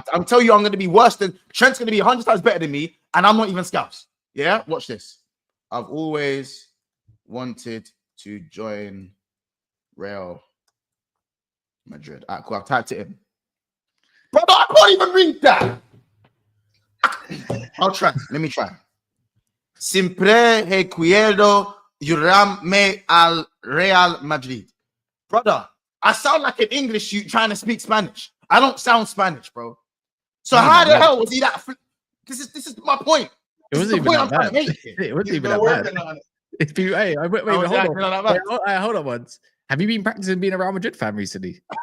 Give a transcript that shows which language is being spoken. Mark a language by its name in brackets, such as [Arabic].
[English] I'm telling you, I'm gonna be worse than Trent's gonna be 100 times better than me, and I'm not even Scouts. Yeah, watch this. I've always wanted to join Real Madrid. All right, cool. I've typed it in. Brother, I can't even read that. I'll try. Let me try. [Spanish] Siempre he quiero irme al Real Madrid. [English] Brother, I sound like an English you trying to speak Spanish. I don't sound Spanish, bro. So how the hell was he that? This is my point. It wasn't even that bad. It wasn't even that bad. If you, hey, wait, hold on once. Have you been practicing being a Real Madrid fan recently?